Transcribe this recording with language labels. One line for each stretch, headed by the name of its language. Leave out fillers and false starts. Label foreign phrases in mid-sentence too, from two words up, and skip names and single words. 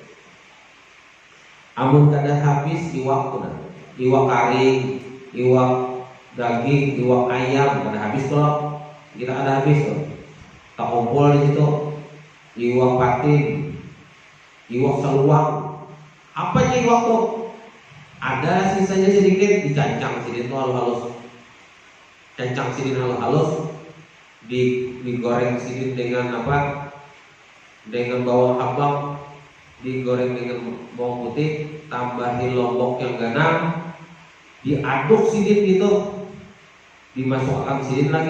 Banjar: Amun kada habis iwak tuh, iwak kari, iwak daging, iwak ayam kada habis tuh. Kita ada habis tuh, tak kumpul di situ, iwak patin, iwak seluang, apa aja iwak tuh, ada sisanya sedikit dicancang sini tuh halus, cancang sini halus, digoreng sini dengan apa, dengan bawang habang, digoreng dengan bawang putih, tambahin lombok yang ganang, diaduk sini gitu, dimasukkan sini lagi.